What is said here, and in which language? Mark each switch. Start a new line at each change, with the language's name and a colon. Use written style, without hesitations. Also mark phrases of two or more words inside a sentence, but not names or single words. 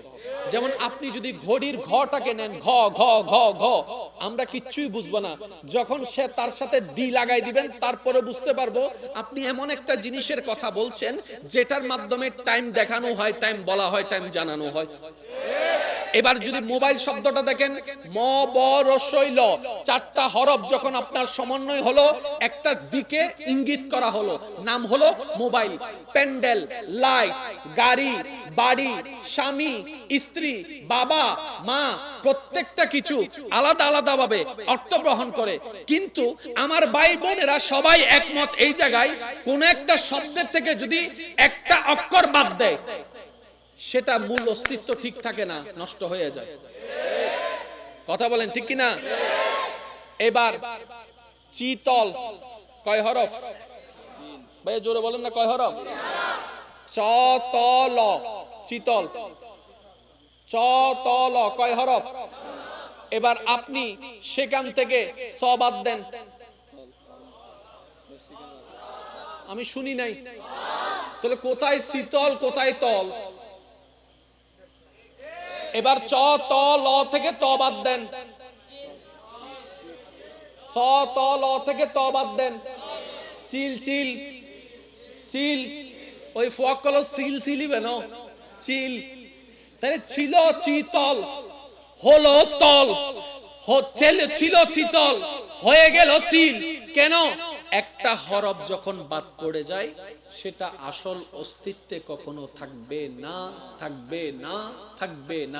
Bangla: যেমন আপনি যদি ঘড়ির ঘটাকে নেন, ঘ ঘ ঘ ঘ, আমরা কিচ্ছুই বুঝবো না। যখন সে তার সাথে ডি লাগাই দিবেন তারপরে বুঝতে পারবো আপনি এমন একটা জিনিসের কথা বলছেন যেটার মাধ্যমে টাইম দেখানো হয়, টাইম বলা হয়, টাইম জানানো হয়। এবার যদি মোবাইল শব্দটা দেখেন, ম ব র ল, চারটা হরফ যখন আপনার সমন্বয় হলো একটা দিকে ইঙ্গিত করা হলো, নাম হলো মোবাইল। প্যান্ডেল, লাইট, গাড়ি, বাড়ি, স্বামী, স্ত্রী, বাবা, মা, প্রত্যেকটা কিছু আলাদা আলাদা ভাবে অর্থ গ্রহণ করে। কিন্তু আমার ভাই বোনেরা সবাই একমত এই জায়গায়, কোন একটা শব্দের থেকে যদি একটা অক্ষর বাদ দেয় সেটা মূল অস্তিত্ব ঠিক থাকে না, নষ্ট হয়ে যায়। কথা বলেন ঠিক কিনা? এবার চিতল কয় হরফ? ভাই জোরে বলেন না, কয় হরফ? চ ত ল, চিতল। চ ত ল কয় হরফ? এবার আপনি সেখান থেকে স বাদ দেন, আমি শুনি নাই। তাহলে কোথায় শীতল কোথায় তল? এবার চ ত ল থেকে ত বাদ দেন, ছ ত ল থেকে ত বাদ দেন, চিল চিল চিল, ওই ফক কল সিল সিলিবে না চিল। তাহলে ছিল চিতল, হলো তল, ছিল চিতল, হয়ে গেল চিল। কেন? একটা হরফ যখন বাদ পড়ে যায় সেটা আসল অস্তিত্বে কখনো থাকবে না, থাকবে না, থাকবে না।